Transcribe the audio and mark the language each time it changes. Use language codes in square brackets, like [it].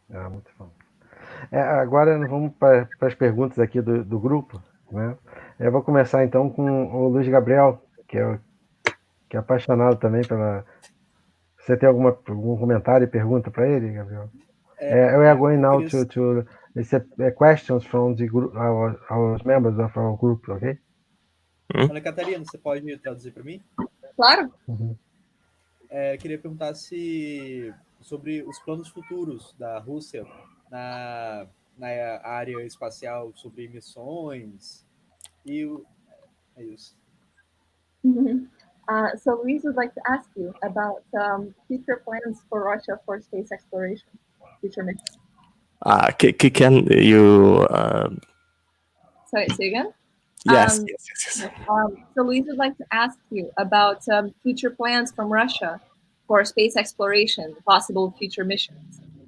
[pt] Muito bom. Agora nós vamos para as perguntas aqui do grupo, né? Eu vou começar então com o Luiz Gabriel, que é apaixonado também pela... Você tem algum comentário e pergunta para ele, Gabriel? [en] We are going now to questions from the group, our members of our group, okay? [pt] Ana Catarina, você pode traduzir para mim? Claro. Queria perguntar sobre os planos futuros da Rússia na área espacial, sobre missões e é isso. [en] So Luis would like to ask you about future plans for Russia for space exploration, future missions. Can you... Sorry, say again? Yes. So Luis would like to ask you about future plans from Russia for space exploration, possible future missions.